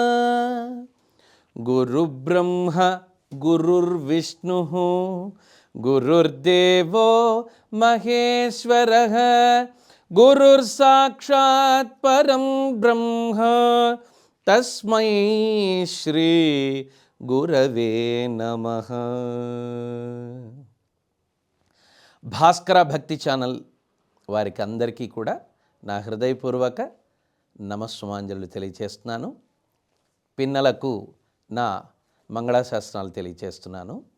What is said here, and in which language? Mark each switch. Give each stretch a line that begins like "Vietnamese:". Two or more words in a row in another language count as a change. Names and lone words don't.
Sanskrit: गुरुब्रह्मा गुरुर्विष्णुः गुरुर्देवो महेश्वरः गुरुर्साक्षात् परं ब्रह्म तस्मै శ్రీ గురవే నమః।
Telugu: భాస్కర భక్తి ఛానల్ వారికి అందరికీ కూడా నా హృదయపూర్వక నమస్సుమాంజలు తెలియచేస్తున్నాను. పిన్నలకు నా మంగళాశాసనాలు తెలియచేస్తున్నాను.